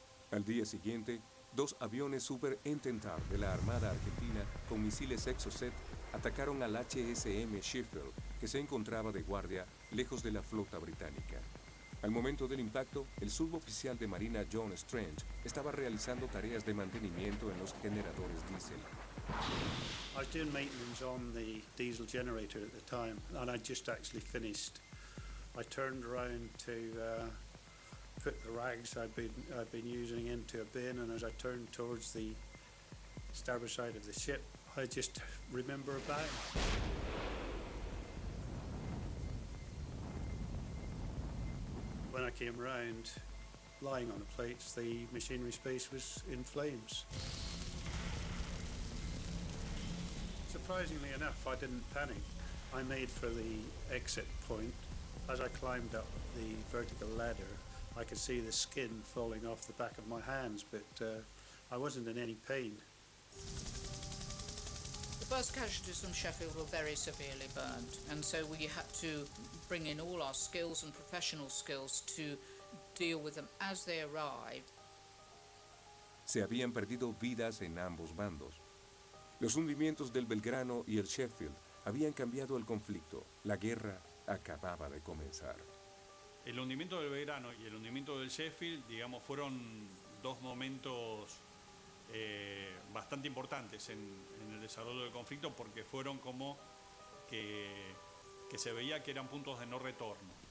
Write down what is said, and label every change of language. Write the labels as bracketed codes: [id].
[es] Al día siguiente, 2 aviones Super Entente de la Armada Argentina con misiles Exocet atacaron al HSM Sheffield, que se encontraba de guardia lejos de la flota británica. Al momento del impacto, el suboficial de Marina John Strange estaba realizando tareas de mantenimiento en los generadores diésel. [en] I was doing maintenance on the diesel generator at the time, and I just actually finished. I turned around to put the rags I'd been using into a bin, and as I turned towards the starboard side of the ship, I just remember a bang. When I came around, lying on the plates, the machinery space was in flames. Surprisingly enough, I didn't panic. I made for the exit point. As I climbed up the vertical ladder, I could see the skin falling off the back of my hands, but I wasn't in any pain. The first casualties from Sheffield were very severely burned, and so we had to bring in all our skills and professional skills to deal with them as they arrived. [es] Se habían perdido vidas en ambos bandos. Los hundimientos del Belgrano y el Sheffield habían cambiado el conflicto. La guerra acababa de comenzar. El hundimiento del Belgrano y el hundimiento del Sheffield, digamos, fueron 2 momentos bastante importantes en el desarrollo del conflicto, porque fueron como que se veía que eran puntos de no retorno.